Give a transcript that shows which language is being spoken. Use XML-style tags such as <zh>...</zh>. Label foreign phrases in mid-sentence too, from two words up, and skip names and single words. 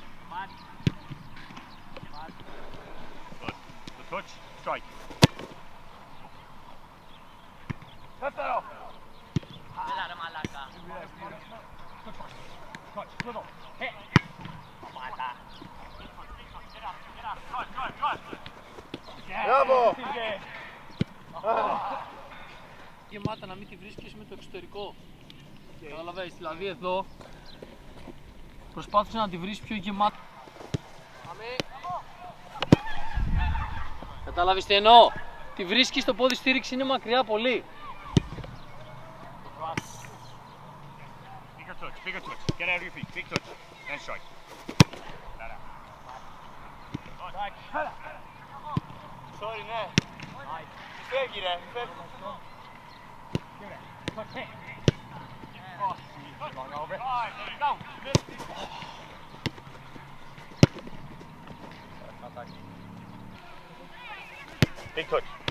<en>Good. Good touch. Strike. Touch that off. Touch. Good up. Hit.</en> <el>Μπράβο! Γεμάτα να μην τη βρίσκεις με το εξωτερικό. Καταλαβαίνεις, δηλαδή εδώ προσπάθησε να τη βρεις πιο γεμάτα. Κατάλαβες τι εννοώ. Τη βρίσκεις, το πόδι στήριξη είναι μακριά πολύ.</el> <en>Bigger touch. Get out of your feet. Big touch. And strike. Sorry,</en> <el>ναι. Φεύγει ρε, φεύγει.</el> <en>Big touch.</en>